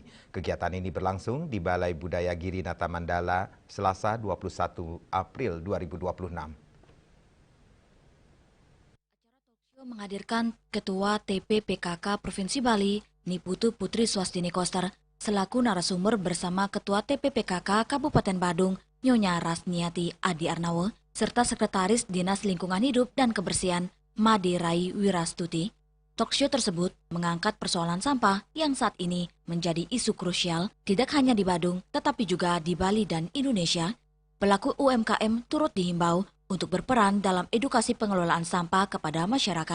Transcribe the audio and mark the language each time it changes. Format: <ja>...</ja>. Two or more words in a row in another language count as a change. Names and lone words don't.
<id>Kegiatan ini berlangsung di Balai Budaya Girinata Mandala, Selasa 21 April 2026. Menghadirkan Ketua TPPKK Provinsi Bali, Niputu Putri Swastini Koster, selaku narasumber bersama Ketua TPPKK Kabupaten Badung, Nyonya Rasniati Adi Arnawo, serta Sekretaris Dinas Lingkungan Hidup dan Kebersihan, Made Rai Wirastuti. Talkshow tersebut mengangkat persoalan sampah yang saat ini menjadi isu krusial, tidak hanya di Badung, tetapi juga di Bali dan Indonesia. Pelaku UMKM turut dihimbau untuk berperan dalam edukasi pengelolaan sampah kepada masyarakat.</id>